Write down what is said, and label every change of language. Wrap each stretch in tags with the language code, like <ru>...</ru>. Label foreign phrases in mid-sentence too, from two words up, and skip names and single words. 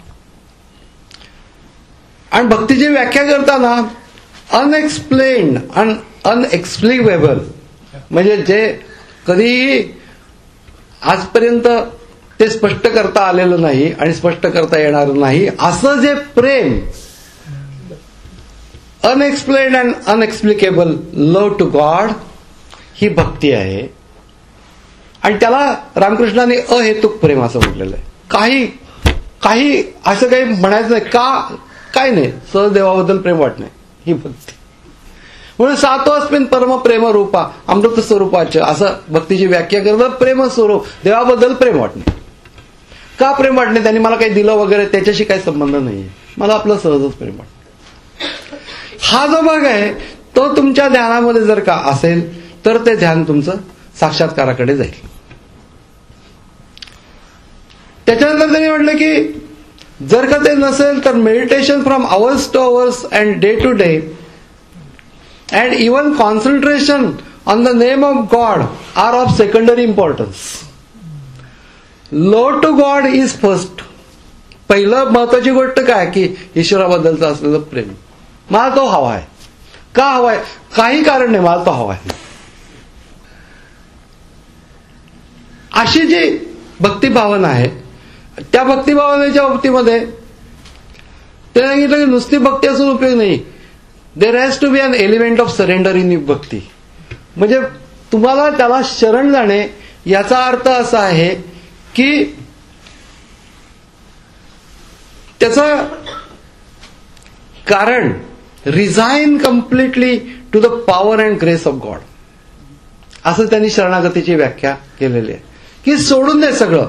<mr>आणि भक्तीची व्याख्या करताना अनएक्सप्लेन्ड आणि अनएक्सप्लिकेबल म्हणजे जे कधीही आजपर्यंत ते स्पष्ट करता आलेलं नाही आणि स्पष्ट करता येणार नाही असं जे प्रेम,</mr> <en>unexplained and inexplicable love to God,</en> <mr>ही भक्ती आहे. आणि त्याला रामकृष्णाने अहेतुक प्रेम असं म्हटलेलं आहे. काही असं काही म्हणायचं नाही, काय नाही, सहदेवाबद्दल प्रेम वाटणे ही भक्ती. म्हणून सातोस्मिन परम प्रेम रूपा अमृत स्वरूपाचे असं भक्तीची व्याख्या करतात. प्रेम स्वरूप, देवाबद्दल प्रेम वाटणे. का प्रेम वाटणे, त्यांनी मला काही दिलं वगैरे त्याच्याशी काही संबंध नाहीये, मला आपलं सहजच प्रेम वाटतं. हा जो भाग आहे तो तुमच्या ध्यानामध्ये जर का असेल तर ते ध्यान तुमचं साक्षात्काराकडे जाईल. त्याच्यानंतर त्यांनी म्हटलं की जर का ते नसेल तर</mr> <en>meditation from hours to hours and day to day and even concentration on the name of God are of secondary importance. love to God is first.</en> <mr>पहिलं महत्वाची गोष्ट काय की ईश्वराबद्दलचं असलेलं प्रेम, मला तो हवा आहे. का हवाय, काही कारण नाही, मला तो हवा आहे. अशी जी भक्ती भावना आहे, त्या भक्ती भावनेच्या बाबतीमध्ये ते सांगितलं की नुसती भक्ती असून उपयोग नाही,</mr> <en>there has to be an element of surrender in भक्ती.</en> <mr>म्हणजे तुम्हाला त्याला शरण जाणे याचा अर्थ असा आहे की त्याचं कारण</mr> <en>resign completely to the power and grace of God,</en> <mr>असं त्यांनी शरणागतीची व्याख्या केलेली आहे की सोडून दे सगळं.</mr>